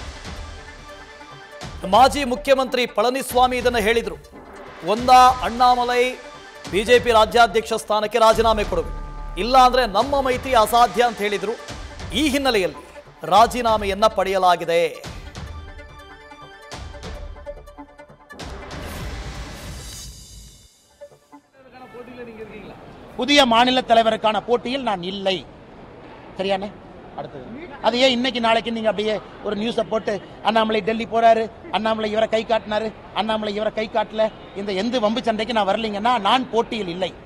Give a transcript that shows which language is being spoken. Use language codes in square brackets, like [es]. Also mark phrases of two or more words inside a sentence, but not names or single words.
[kn] ಮಾಜಿ ಮುಖ್ಯಮಂತ್ರಿ ಪಳನಿಸ್ವಾಮಿ ಇದನ್ನು ಹೇಳಿದರು. ಒಂದಾ ಅಣ್ಣಾಮಲೈ ಬಿಜೆಪಿ ರಾಜ್ಯಾಧ್ಯಕ್ಷ ಸ್ಥಾನಕ್ಕೆ ರಾಜೀನಾಮೆ ಕೊಡಬೇಕು, ಇಲ್ಲ ಅಂದ್ರೆ ನಮ್ಮ ಮೈತ್ರಿ ಅಸಾಧ್ಯ ಅಂತ ಹೇಳಿದರು. ಈ ಹಿನ್ನೆಲೆಯಲ್ಲಿ ರಾಜೀನಾಮೆಯನ್ನ ಪಡೆಯಲಾಗಿದೆ. [ta] புதிய மாநில தலைவருக்கான போட்டியில் நான் இல்லை. சரியானே? அடுத்தது அது ஏன் இன்னைக்கு நாளைக்கு நீங்க அப்படியே ஒரு நியூஸை போட்டு அண்ணாமலை டெல்லி போறாரு, அண்ணாமலை இவரை கை காட்டினாரு, அண்ணாமலை இவரை கை காட்டல, இந்த எந்த வம்பு சண்டைக்கு நான் வரலீங்கன்னா நான் போட்டியில் இல்லை.